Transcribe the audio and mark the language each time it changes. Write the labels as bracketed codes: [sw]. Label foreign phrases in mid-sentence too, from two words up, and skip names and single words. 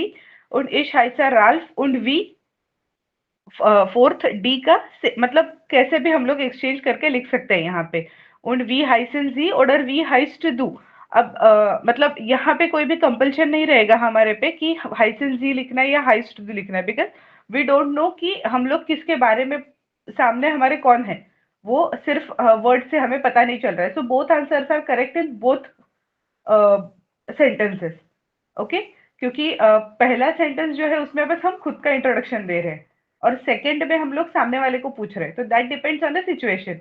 [de] Und ich heiße Ralf und wie? [en] fourth D [hi] का मतलब कैसे भी हम लोग एक्सचेंज करके लिख सकते हैं यहाँ पे। [de] und wie heißen Sie oder wie heißt du? [hi] अब मतलब यहाँ पे कोई भी कंपल्शन नहीं रहेगा हमारे पे कि [de] heißen Sie [hi] लिखना है या [de] heißt du [hi] लिखना है, [en] because we don't know [hi] कि हम लोग किसके बारे में, सामने हमारे कौन है, वो सिर्फ वर्ड से हमें पता नहीं चल रहा है। [en] So both answers are correct in both sentences. [hi] ओके, क्योंकि पहला सेंटेंस जो है उसमें बस हम खुद का इंट्रोडक्शन दे रहे हैं और सेकंड में हम लोग सामने वाले को पूछ रहे हैं, तो [en] that depends on the situation.